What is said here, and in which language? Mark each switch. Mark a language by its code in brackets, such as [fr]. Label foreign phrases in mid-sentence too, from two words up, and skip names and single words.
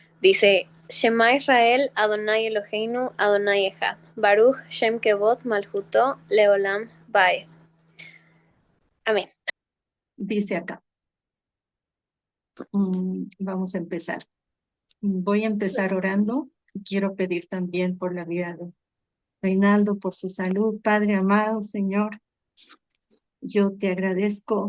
[es] Dice, [he] שמע ישראל, אדני אלהינו, אדני אחד. ברוך שם כבוד מלכותו לעולם ועד. [es] Amén. Dice acá, vamos a empezar. Voy a empezar orando. Quiero pedir también por la vida de Reinaldo, por su salud. Padre amado, Señor, yo te agradezco.